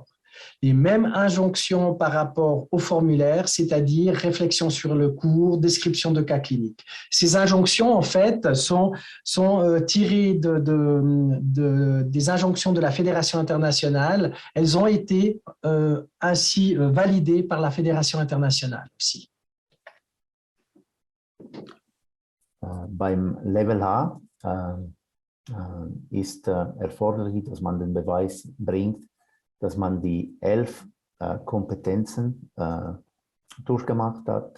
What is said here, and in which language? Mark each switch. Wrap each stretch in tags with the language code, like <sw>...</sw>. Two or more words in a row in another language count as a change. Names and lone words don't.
<fr>Les mêmes injonctions par rapport au formulaire, c'est-à-dire réflexion sur le cours, description de cas cliniques. Ces injonctions, en fait, sont tirées des injonctions de la Fédération internationale. Elles ont été ainsi validées par la Fédération internationale aussi.</fr> <de>Beim Level H ist erforderlich, dass man den Beweis bringt, dass man die 11 Kompetenzen durchgemacht hat.</de>